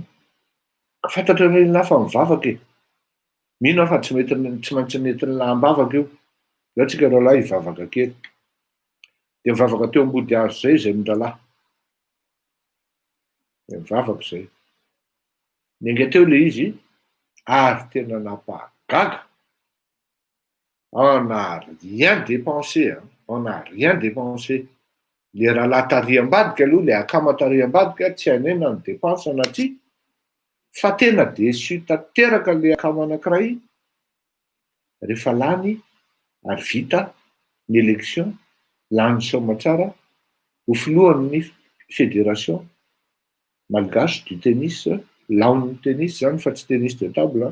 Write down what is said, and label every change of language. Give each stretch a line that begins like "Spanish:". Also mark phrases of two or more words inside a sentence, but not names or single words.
Malagasy: Fantatra hoe lahy fa mivavaka e. Mino aho fa tsy maintsy nentin'ny lahy mivavaka io. Zao tsika roalahy hivavaka kely. Dia mivavaka teo ambody hazo zay izay mindralahy. Dia mivavaka izay. Nenga teo le izy ary tena nampahagaga.
French: On n'a rien dépensé. On n'a rien dépensé.
Malagasy: Le rahalahy tariam-badika aloha, le akama tariam-badika tsy hainay na ny dépense na tsia. Fa tena déçu tanteraka le akama anankiray rehefa lany ary vita ny élection, lany soamantsara ho filohan'ny
French: fédération malgache du tennis,
Malagasy: laon'ny tennis zany fa tsy
French: tennis de table.